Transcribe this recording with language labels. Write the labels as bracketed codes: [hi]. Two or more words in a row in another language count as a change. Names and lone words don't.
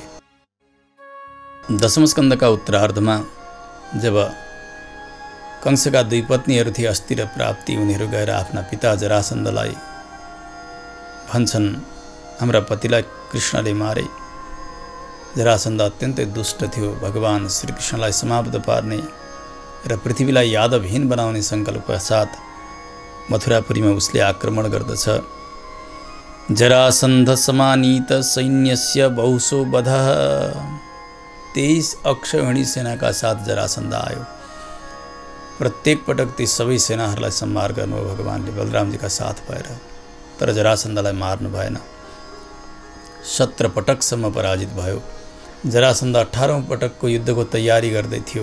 [ne] दशम स्कन्धका उत्तरार्धमा जब कंसका दुई पत्नीहरू थिए अस्ति र प्राप्ति, उनीहरू गएर आफ्ना पिता जरासन्धलाई भन्छन्, हाम्रा पतिलाई कृष्णले मारे। जरासन्ध अत्यन्तै दुष्ट थियो। भगवान श्रीकृष्णलाई समाप्त पार्ने र पृथ्वीलाई यादवहीन बनाउने सङ्कल्पका साथ मथुरापुरीमा उसले आक्रमण गर्दछ। [sa] जरासन्ध समानीत सैन्यस्य बहुसो वधः। [ne] 23 अक्षौहिणी सेनाका साथ जरासन्ध आयो। प्रत्येक पटक ती सबै सेनाहरूलाई संहार गर्नुभयो भगवानले बलरामजीका साथ भएर। तर जरासन्धलाई मार्नु भएन। 17 पटकसम्म पराजित भयो। जरासन्ध 18औं पटकको युद्धको तयारी गर्दै थियो।